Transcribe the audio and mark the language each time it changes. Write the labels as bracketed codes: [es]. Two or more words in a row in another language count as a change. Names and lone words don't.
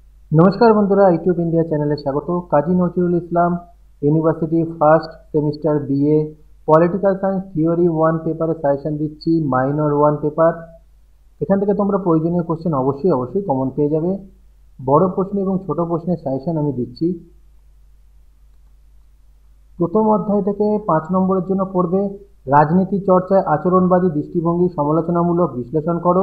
[bn] নমস্কার বন্ধুরা ইউটিউব ইন্ডিয়া চ্যানেলে স্বাগত। काजी नजरुल इस्लाम यूनिभार्सिटी [en] first semester BA political science theory 1 [bn] পেপারে সাজেশন দিচ্ছি [en] minor 1 paper. [bn] এখান থেকে তোমরা প্রয়োজনীয় কোশ্চেন অবশ্যই কমন পেয়ে যাবে। বড় প্রশ্ন এবং ছোট প্রশ্নের সাজেশন আমি দিচ্ছি। প্রথম অধ্যায় থেকে 5 নম্বরের জন্য পড়বে রাজনীতি চর্চায় আচরণবাদী দৃষ্টিভঙ্গি সমালোচনামূলক বিশ্লেষণ করো।